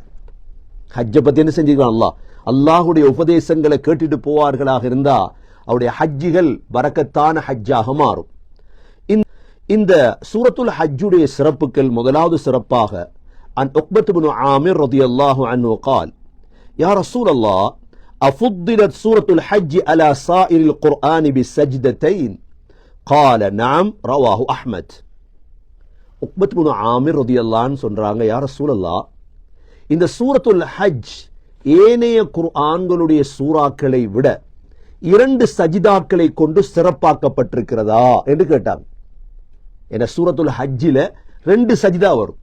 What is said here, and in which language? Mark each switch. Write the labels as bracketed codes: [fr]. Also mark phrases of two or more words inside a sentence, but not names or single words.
[ta] ஹஜ்ஜை பத்தி என்ன செஞ்சிருக்கான் அல்லாஹ்? அல்லாஹுடைய உபதேசங்களை கேட்டுட்டு போவார்களாக இருந்தா அவருடைய ஹஜ்ஜிகள் பரக்கத்தான ஹஜ்ஜாக மாறும். இந்த சூரத்துல் ஹஜ்ஜுடைய சிறப்புகள் முதலாவது சிறப்பாக [ar] عن عقبة بن عامر رضي الله عنه قال يا رسول الله أفضلت سورة الحج على سائر القرآن بسجدتين قال نعم رواه أحمد. [ta] உக்பத் இப்னு ஆமிர் [ar] رضي الله عنه [ta] சொல்றாங்க, [ar] يا رسول الله, [ta] இந்த சூரத்துல் ஹஜ் ஏனைய குர்ஆன்களுடைய சூறாக்களை விட 2 சஜிதாக்களை கொண்டு சிறப்பாக்கப்பட்டிருக்கிறதா என்று கேட்டாங்க. என சூரத்துல் ஹஜ்ஜில 2 சஜிதா வரும்.